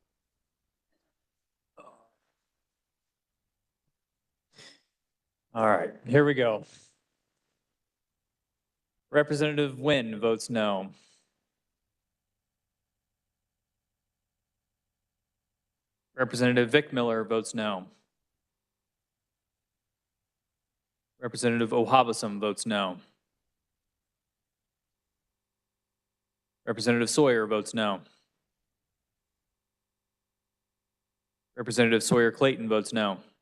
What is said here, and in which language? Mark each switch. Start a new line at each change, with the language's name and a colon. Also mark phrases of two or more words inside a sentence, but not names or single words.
English: All right, here we go. Representative Nguyen votes no. Representative Vic Miller votes no. Representative Ohabasam votes no. Representative Sawyer votes no. Representative Sawyer Clayton votes no.